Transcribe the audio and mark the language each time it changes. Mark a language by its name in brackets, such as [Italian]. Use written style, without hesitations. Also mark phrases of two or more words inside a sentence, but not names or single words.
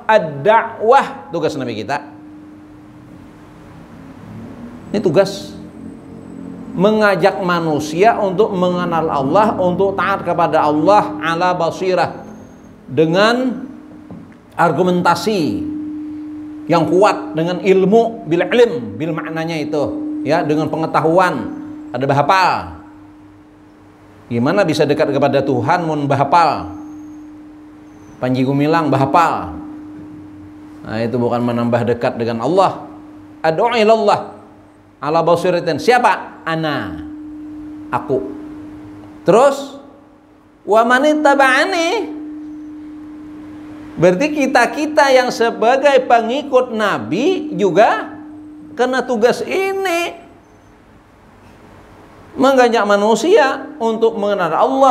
[Indonesian] Ad-da'wah, tugas Nabi kita. Ini tugas mengajak manusia untuk mengenal Allah, untuk taat kepada Allah [Arabic] على بصيرة, [Indonesian] dengan argumentasi yang kuat, dengan ilmu, [Arabic] بالعلم, [Indonesian] bil maknanya itu, ya, dengan pengetahuan, ada bahapal. Gimana bisa dekat kepada Tuhan mun bahapal? Panji Gumilang bahapal. Nah, itu bukan menambah dekat dengan Allah. [Arabic] أدعو إلى الله على بصيرة. [Indonesian] Siapa? Ana, aku. Terus [Arabic] ومن اتبعني, [Indonesian] berarti kita yang sebagai pengikut Nabi juga kena tugas ini, mengajak manusia untuk mengenal Allah.